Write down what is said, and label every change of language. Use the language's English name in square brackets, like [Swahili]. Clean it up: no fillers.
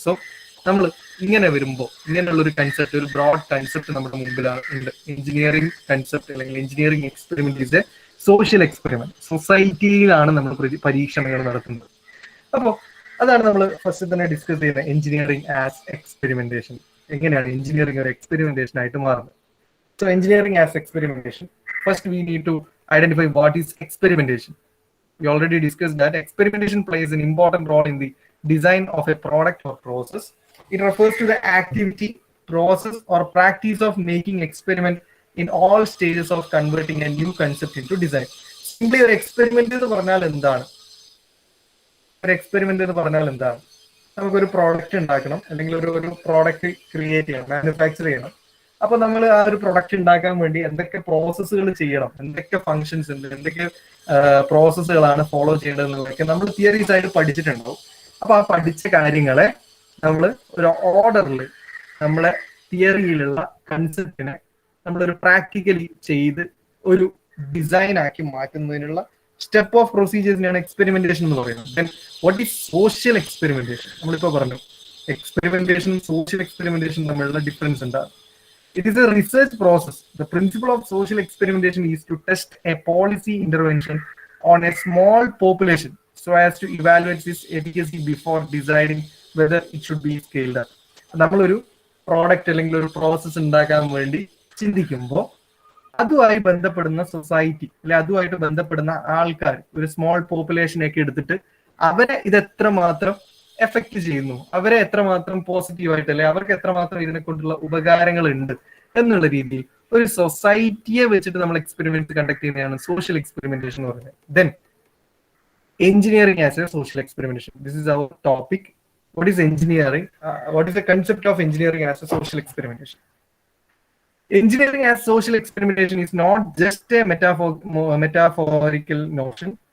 [Malayalam] So നമ്മൾ ഇങ്ങനെ വരുമ്പോൾ ഇങ്ങനെയുള്ള ഒരു കൺസെപ്റ്റ്, ഒരു ബ്രോഡ് കൺസെപ്റ്റ് നമ്മുടെ മുമ്പിലാണ് ഉണ്ട്. [English] Engineering concept അല്ലെങ്കിൽ engineering experiment is a social experiment. [Malayalam] സൊസൈറ്റിയിലാണ് നമ്മൾ പരീക്ഷണങ്ങൾ നടത്തുന്നത്. അപ്പോൾ അതാണ് നമ്മൾ ഫസ്റ്റ് തന്നെ ഡിസ്കസ് ചെയ്യുന്നത്, [English] Engineering as experimentation. [Malayalam] എങ്ങനെയാണ് എഞ്ചിനീയറിംഗ് ഒരു എക്സ്പെരിമെന്റേഷൻ ആയിട്ട് മാറുന്നത്? [English] So engineering as experimentation, first we need to identify what is experimentation. We already discussed that experimentation plays an important role in the design of a product or process. It refers to the activity, process or practice of making experiment in all stages of converting a new concept into design. [Malayalam] Simply ഒരു experiment എന്ന് പറഞ്ഞാൽ എന്താണ്? ഒരു experiment എന്ന് പറഞ്ഞാൽ എന്താണ്? നമുക്കൊരു product ഉണ്ടാക്കണം, അല്ലെങ്കിൽ ഒരു പ്രോഡക്റ്റ് ക്രിയേറ്റ് ചെയ്യണം, മാനുഫാക്ചർ ചെയ്യണം. അപ്പൊ നമ്മൾ ആ ഒരു പ്രൊഡക്റ്റ് ഉണ്ടാക്കാൻ വേണ്ടി എന്തൊക്കെ പ്രോസസ്സുകൾ ചെയ്യണം, എന്തൊക്കെ ഫങ്ഷൻസ് ഉണ്ട്, എന്തൊക്കെ പ്രോസസ്സുകളാണ് ഫോളോ ചെയ്യേണ്ടത് എന്നുള്ളതൊക്കെ നമ്മൾ തിയറീസ് ആയിട്ട് പഠിച്ചിട്ടുണ്ടാവും. അപ്പൊ ആ പഠിച്ച കാര്യങ്ങളെ നമ്മൾ ഒരു ഓർഡറിൽ നമ്മളെ തിയറിയിലുള്ള കൺസെപ്റ്റിനെ നമ്മളൊരു പ്രാക്ടിക്കലി ചെയ്ത് ഒരു ഡിസൈൻ ആക്കി മാറ്റുന്നതിനുള്ള സ്റ്റെപ്പ് ഓഫ് പ്രൊസീജിയേഴ്സിനാണ് എക്സ്പെരിമെന്റേഷൻ എന്ന് പറയുന്നത്. [English] Then what is social experimentation? [Malayalam] നമ്മളിപ്പോ പറഞ്ഞു എക്സ്പെരിമെന്റേഷനും സോഷ്യൽ എക്സ്പെരിമെന്റേഷനും തമ്മിലുള്ള ഡിഫറൻസ് എന്താണ്? [English] It is a research process. The principle of social experimentation is to test a policy intervention on a small population so as to evaluate its efficacy before deciding whether it should be scaled up. [Malayalam] നമ്മളൊരു product അല്ലെങ്കിൽ ഒരു process ഉണ്ടാക്കാൻ വേണ്ടി ചിന്തിക്കുമ്പോൾ അതുമായി ബന്ധപ്പെടുന്ന society അല്ലെ അതുമായിട്ട് ബന്ധപ്പെടുന്ന ആൾക്കാർ, ഒരു സ്മോൾ പോപ്പുലേഷനൊക്കെ എടുത്തിട്ട് അവരെ ഇത് എത്രമാത്രം എഫക്ട് ചെയ്യുന്നു, അവരെ എത്രമാത്രം പോസിറ്റീവായിട്ട് അല്ലെ അവർക്ക് എത്രമാത്രം ഇതിനെ കൊണ്ടുള്ള ഉപകാരങ്ങൾ ഉണ്ട് എന്നുള്ള രീതിയിൽ ഒരു സൊസൈറ്റിയെ വെച്ചിട്ട് നമ്മൾ എക്സ്പെരിമെന്റ് കണ്ടക്ട് ചെയ്യുന്നതാണ് സോഷ്യൽ എക്സ്പെരിമെന്റേഷൻ എന്ന് പറയുന്നത്. [English] Then engineering as a social experimentation, this is our topic. What is engineering? What is the concept of engineering as a social experimentation? Engineering as social experimentation is not just a metaphorical notion.